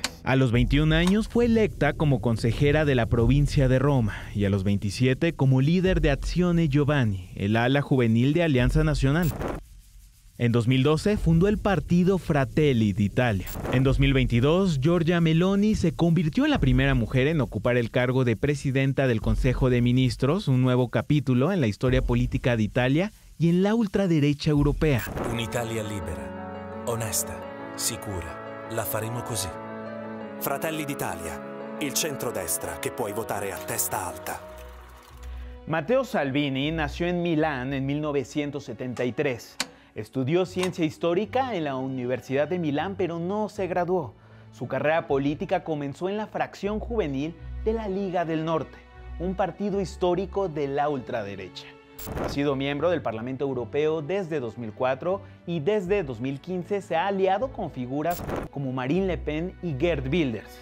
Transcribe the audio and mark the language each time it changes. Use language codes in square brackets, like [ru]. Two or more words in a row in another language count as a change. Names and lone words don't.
[es] A los 21 años fue electa como consejera de la provincia de Roma y a los 27 como líder de Azione Giovanni, el ala juvenil de Alianza Nacional. En 2012 fundó el partido Fratelli d'Italia. En 2022, Giorgia Meloni se convirtió en la primera mujer en ocupar el cargo de presidenta del Consejo de Ministros, un nuevo capítulo en la historia política de Italia y en la ultraderecha europea. [it] Un'Italia libera, onesta, sicura. La faremo così. Fratelli d'Italia, il centrodestra che puoi votare a testa alta. [es] Matteo Salvini nació en Milán en 1973. Estudió ciencia histórica en la Universidad de Milán, pero no se graduó. Su carrera política comenzó en la fracción juvenil de la Liga del Norte, un partido histórico de la ultraderecha. Ha sido miembro del Parlamento Europeo desde 2004 y desde 2015 se ha aliado con figuras como Marine Le Pen y Geert Wilders.